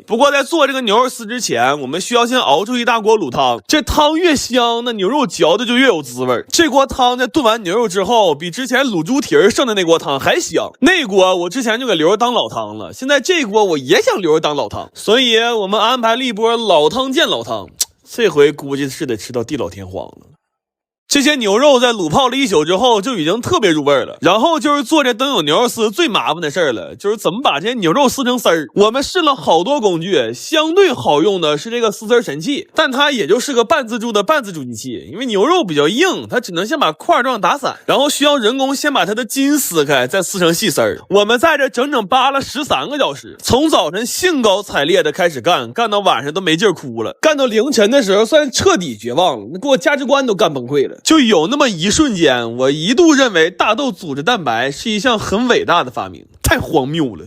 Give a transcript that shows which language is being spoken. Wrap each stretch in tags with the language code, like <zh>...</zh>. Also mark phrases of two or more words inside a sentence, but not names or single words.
<zh>不過在做這個牛肉絲之前，我們需要先熬出一大鍋滷湯，這湯越香，那牛肉嚼的就越有滋味。這鍋湯在燉完牛肉之後，比之前滷豬蹄剩的那鍋湯還香。那鍋我之前就給留着當老湯了，現在这鍋我也想留着當老湯，所以我們安排了一波老湯見老湯，這回估計是得吃到地老天荒了。這些牛肉在滷泡了1宿之後就已經特別入味了，然後就是做這灯影牛肉絲最麻煩的事了，就是怎麼把這些牛肉撕成絲兒。我們試了好多工具，相对好用的是這個撕絲神器，但它也就是個半自助的半自助机器，因為牛肉比較硬，它只能先把塊狀打散，然后需要人工先把它的筋撕開，再撕成細絲兒。我們在這整整扒了13個小時，從早晨興高采烈的開始幹到晚上都沒勁哭了，幹到凌晨的時候算徹底絕望了，那給我價值觀都幹崩潰了。就有那麼一瞬間，我一度認為大豆組織蛋白是一項很偉大的發明，太荒謬了。</zh>